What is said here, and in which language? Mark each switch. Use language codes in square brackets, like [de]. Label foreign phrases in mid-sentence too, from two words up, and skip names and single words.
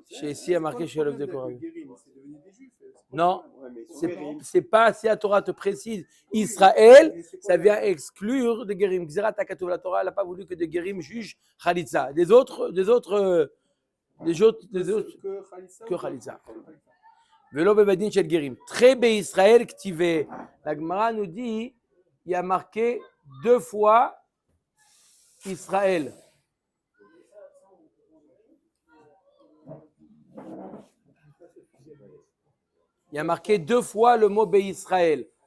[fr] Chez ici, il y a marqué chez [he] עובדי כוכבים. [fr] C'est devenu des juifs. Non, ouais, mais c'est pas si la Torah te précise Israël, ça vient exclure des Gerim. [he] גזירת הכתוב, [fr] la Torah n'a pas voulu que des Gerim jugent Chalitza. Des autres que Chalitza. [he] ולא בבית דין של גרים. [arc] תרי בי ישראל כתיבי. [fr] La Gemara nous dit, il y a marqué 2 fois Israël. Il y a marqué 2 fois le mot Israël.